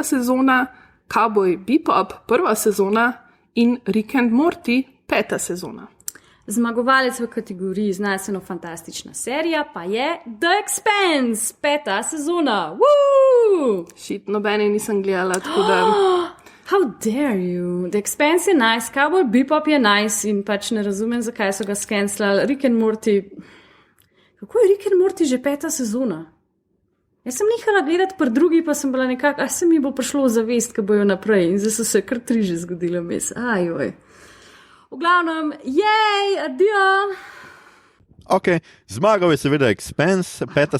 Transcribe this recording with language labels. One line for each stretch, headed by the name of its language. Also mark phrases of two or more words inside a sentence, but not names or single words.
Slovenian: sezona, Cowboy Bebop, 1. sezona in Rick and Morty, 5. sezona. Zmagovalec v kategoriji znanstveno-fantastična serija pa je The Expanse, 5. sezona. Woo! Šit, nobene nisem gledala, tako da...
English: How dare you?
Slovenian: The Expanse je nice, Cowboy Bebop je nice in pač ne razumem, zakaj so ga skenslali. Rick and Morty... Kako je Rick and Morty že 5. sezona? Jaz sem nehala gledati pri drugi, pa sem bila nekako, se mi bo prišlo v zavest, ko bojo naprej in zdaj so se kar 3 že zgodile mes. Ajoj. V glavnem, jej, adijo. Ok, zmagal je seveda Expanse, 5.